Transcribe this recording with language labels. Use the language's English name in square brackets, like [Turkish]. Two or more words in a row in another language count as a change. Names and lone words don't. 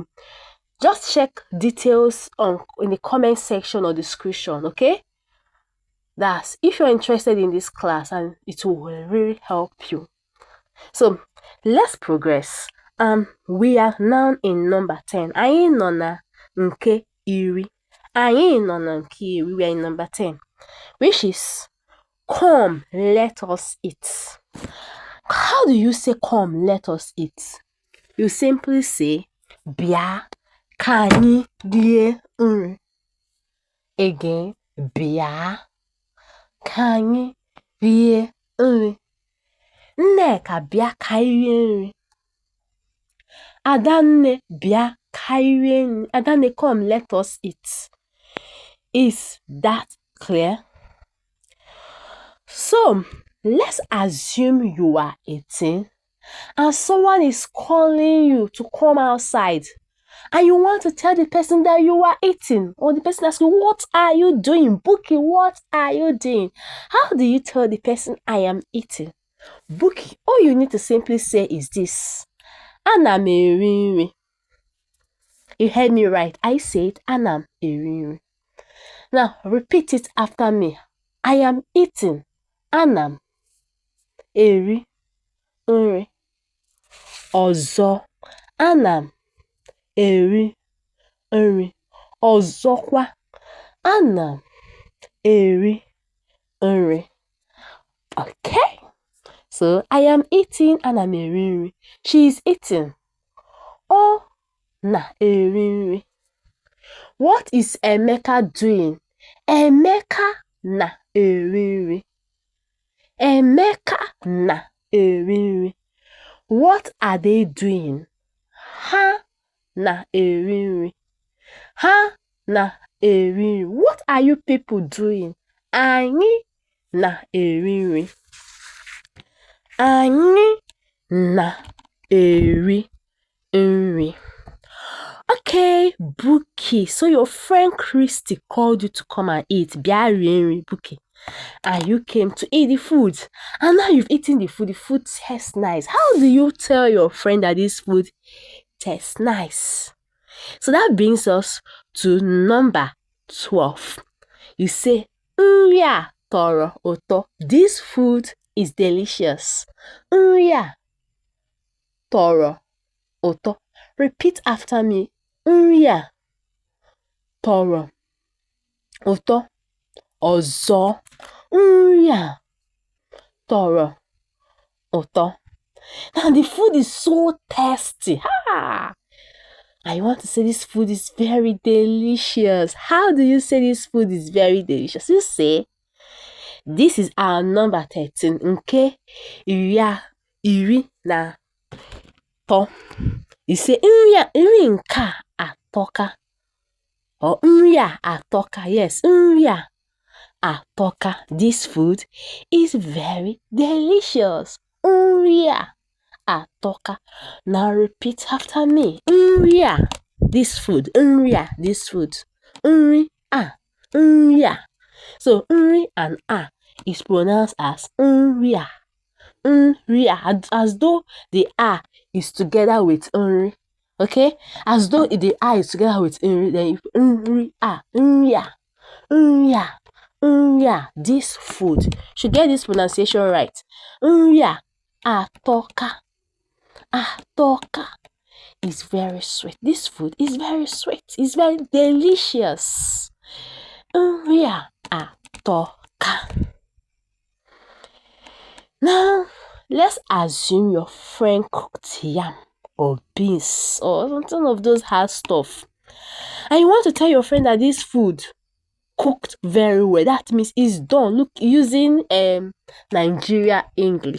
[English] Just check details in the comment section or description. Okay, that's if you're interested in this class, and it will really help you. So let's progress. We are now in number 10. [Igbo] Anyị nọ na nke iri. Anyị nọ na nke iri. [English] We are in number 10, which is come, let us eat. How do you say come, let us eat? You simply say [Igbo] bia ka anyị rie nri. Again, bia ka anyị rie nri. Nneka, bia ka anyị rie nri. Adanne, bia ka anyị rie nri. Adanne, [English] come, let us eat. Is that clear? So, let's assume you are eating and someone is calling you to come outside, and you want to tell the person that you are eating, or the person asks you, what are you doing? Buki, what are you doing? How do you tell the person, I am eating? Buki, all you need to simply say is this: [Igbo] Ana m eri nri. [English] You heard me right. I said [Igbo] ana m eri nri. [English] Now, repeat it after me. I am eating. [Igbo] Ana m eri nri. Ọzọ, ana m eri nri. Ọzọkwa, ana m eri nri. [English] Okay, so I am eating, [Igbo] ana m eri nri. [English] She is eating. [Igbo] Ọ na-eri nri. [English] What is Emeka doing? [Igbo] Emeka na-eri nri. Emeka na-eri nri. [English] What are they doing? [Igbo] Ha na-eri nri. Ha na-eri nri. [English] What are you people doing? [Igbo] Anyị na-eri nri. Anyị na-eri nri. [English] Okay, Buki. So your friend Christy called you to come and eat. [Igbo] Bịa rie nri, Buki. [English] And you came to eat the food. And now you've eaten the food. The food tastes nice. How do you tell your friend that this food tastes nice? So that brings us to number 12. You say, [Igbo] nri a tọrọ ụtọ. [English] This food is delicious. [Igbo] Nri a tọrọ ụtọ. [English] Repeat after me. [Igbo] Nri a tọrọ ụtọ. Ọzọ. Nri a tọrọ ụtọ. [English] Now the food is so tasty. Ha! I want to say this food is very delicious. How do you say this food is very delicious? You say, this is our number 13. [Igbo] Nke iri na to. [English] You say, [Igbo] nri nke a atọka. Or nri a atọka. Yes, nri a atọka. [English] This food is very delicious. [Igbo] Nri a atọka. [English] Now repeat after me. [Igbo] Nri a, [English] this food. [Igbo] Nri a, [English] this food. [Igbo] Nri a, nri a. [English] So nri and a is pronounced as [Igbo] nri a. Nri a, [English] as though the a is together with nri. Okay? As though the a is together with nri, then you [Igbo] nri a, nri a, nri a, [English] nri a. This food. Should get this pronunciation right. [Igbo] Nri a atọka. Atọka [English] is very sweet. This food is very sweet. It's very delicious. [Igbo] Nri a atọka. [English] Now, let's assume your friend cooked yam or beans or something of those hard stuff. And you want to tell your friend that this food cooked very well. That means it's done. Look, using Nigeria English.